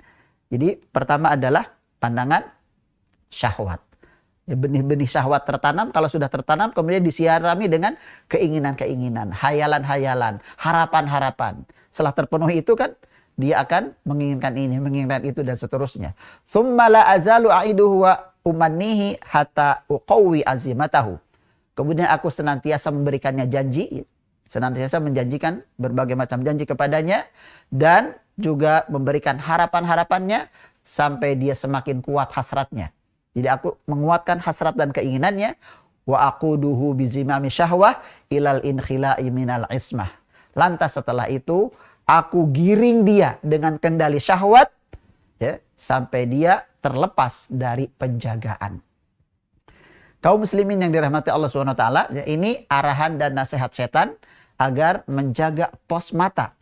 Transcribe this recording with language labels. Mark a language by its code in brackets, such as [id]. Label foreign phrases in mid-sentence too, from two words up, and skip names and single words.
[id] Jadi pertama adalah pandangan syahwat. Ya, benih-benih syahwat tertanam, kalau sudah tertanam kemudian disirami dengan keinginan-keinginan, hayalan-hayalan, harapan-harapan. Setelah terpenuhi itu kan dia akan menginginkan ini, menginginkan itu dan seterusnya. [ar] ثم لا أزال أعده وأمنيه حتى أقوي عزيمته. [id] Kemudian aku senantiasa memberikannya janji, senantiasa menjanjikan berbagai macam janji kepadanya dan juga memberikan harapan-harapannya sampai dia semakin kuat hasratnya. Jadi aku menguatkan hasrat dan keinginannya. [ar] وأقوده بزمام الشهوة إلى الانخلاع من العصمة. [id] Lantas setelah itu aku giring dia dengan kendali syahwat ya, sampai dia terlepas dari penjagaan. Kaum muslimin yang dirahmati Allah SWT, ya, ini arahan dan nasihat setan agar menjaga pos mata.